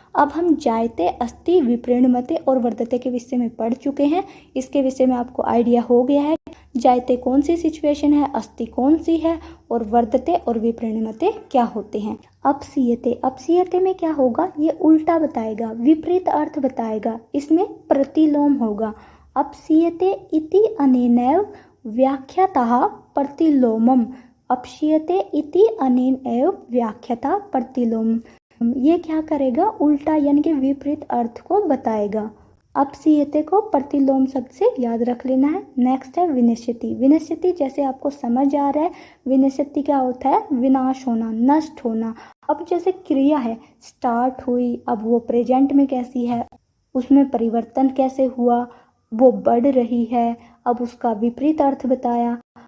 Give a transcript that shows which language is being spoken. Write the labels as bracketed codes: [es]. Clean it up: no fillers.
[hi] अब हम जायते, अस्ति, विप्रेणमते और वर्धते के विषय में पढ़ चुके हैं। इसके विषय में आपको आइडिया हो गया है जायते कौन सी सिचुएशन है, अस्ति कौन सी है, और वर्धते और विप्रेणमते क्या होते हैं। अपसीयते, अपसीयते में क्या होगा, ये उल्टा बताएगा, विपरीत अर्थ बताएगा, इसमें प्रतिलोम होगा। [sa] अपसीयते इति अनेनैव व्याख्यातः प्रतिलोमम, अपशीयते इति अनेन एव व्याख्याता प्रतिलोम। [hi] ये क्या करेगा, उल्टा यानी कि विपरीत अर्थ को बताएगा। अपसीयते को प्रतिलोम शब्द से याद रख लेना है। नेक्स्ट है विनश्यति। विनश्यति जैसे आपको समझ आ रहा है, विनश्यति क्या होता है, विनाश होना, नष्ट होना। अब जैसे क्रिया है स्टार्ट हुई, अब वो प्रेजेंट में कैसी है, उसमें परिवर्तन कैसे हुआ, वो बढ़ रही है, अब उसका विपरीत अर्थ बताया।